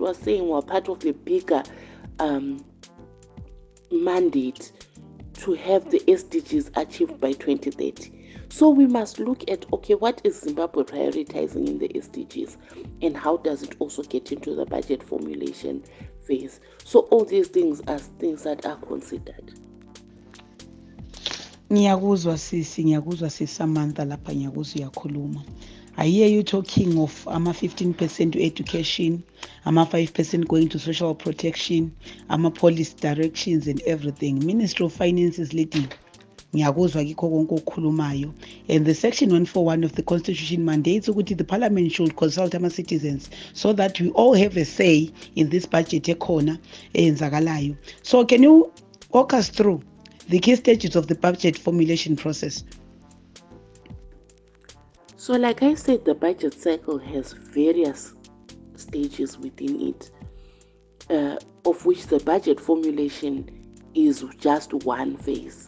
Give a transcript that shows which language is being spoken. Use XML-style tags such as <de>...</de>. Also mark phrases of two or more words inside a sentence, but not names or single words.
<en>We're saying we're part of a bigger mandate to have the SDGs achieved by 2030. So we must look at, okay, what is Zimbabwe prioritizing in the SDGs and how does it also get into the budget formulation phase? So all these things are things that are considered.</en> <nd>Ngiyakuzwa sisi Samantha lapha ngiyakuzwa uyakhuluma.</nd> <en>I hear you talking of 15% to education, 5% going to social protection, policy directions and everything. Ministry of Finance is leading.</en> <nd>Ngiyakuzwa kikho konke okukhulumayo.</nd> <en>And the section 141 of the constitution mandates ukuthi the parliament should consult our citizens so that we all have a say in this budget</en> <nd>ekhona eyenzakalayo.</nd> <en>So can you walk us through the key stages of the budget formulation process? So like I said, the budget cycle has various stages within it, of which the budget formulation is just one phase.</en>